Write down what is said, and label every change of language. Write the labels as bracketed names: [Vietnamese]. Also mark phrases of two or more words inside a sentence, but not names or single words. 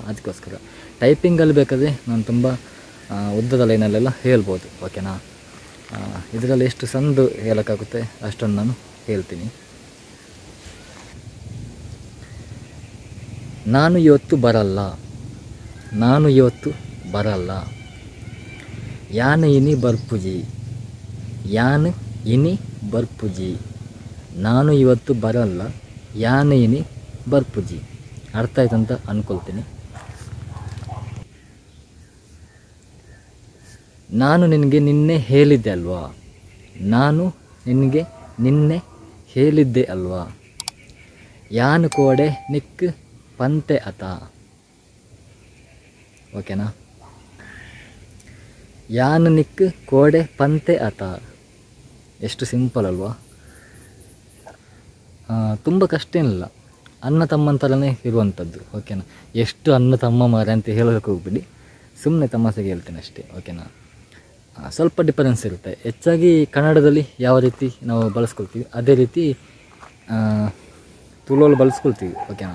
[Kannada] ಅದಕ್ಕೋಸ್ಕರ ಟೈಪಿಂಗಲ್ಲಿ ಬೇಕಾದರೆ ನಾನು ತುಂಬ ಉದ್ದದ ಲೈನಲ್ಲೆಲ್ಲ ಹೇಳ್ಬೋದು, ಓಕೆನಾ. ಇದರಲ್ಲಿ ಎಷ್ಟು ಸಂದು ಹೇಳೋಕ್ಕಾಗುತ್ತೆ ಅಷ್ಟನ್ನು ನಾನು ಹೇಳ್ತೀನಿ. ನಾನು ಇವತ್ತು ಬರಲ್ಲ. [Tulu] ಯಾನು ಇನಿ ಬರ್ಪುಜಿ. [Kannada] ನಾನು ಇವತ್ತು ಬರಲ್ಲ, [Tulu] ಯಾನು ಇನಿ ಬರ್ಪುಜಿ. [Kannada] ಅರ್ಥ ಆಯ್ತಂತ ಅಂದ್ಕೊಳ್ತೀನಿ. ನಾನು ನಿನಗೆ ನಿನ್ನೆ ಹೇಳಿದ್ದೆ ಅಲ್ವಾ. [Tulu] ಯಾನು ಕೋಡೆ ನಿಕ್ ಪಂತೆ ಅತ, ಓಕೆನಾ. ಯಾನು ನಿಕ್ ಕೋಡೆ ಪಂತೆ ಅತ. [Kannada] ಎಷ್ಟು ಸಿಂಪಲ್ ಅಲ್ವಾ. ತುಂಬ ಕಷ್ಟ ಏನಿಲ್ಲ, ಅಣ್ಣ ತಮ್ಮಂತರನೇ ಇರುವಂಥದ್ದು, ಓಕೆನಾ. ಎಷ್ಟು ಅಣ್ಣ ತಮ್ಮ ಮಾರೆ ಅಂತ ಹೇಳೋದಕ್ಕೆ ಹೋಗ್ಬಿಡಿ, ಸುಮ್ಮನೆ ತಮಾಷೆಗೆ ಹೇಳ್ತೇನೆ ಅಷ್ಟೇ, ಓಕೆನಾ. ಸ್ವಲ್ಪ ಡಿಫರೆನ್ಸ್ ಇರುತ್ತೆ. ಹೆಚ್ಚಾಗಿ ಕನ್ನಡದಲ್ಲಿ ಯಾವ ರೀತಿ ನಾವು ಬಳಸ್ಕೊಳ್ತೀವಿ ಅದೇ ರೀತಿ ತುಳುವಲ್ಲಿ ಬಳಸ್ಕೊಳ್ತೀವಿ, ಓಕೆನಾ.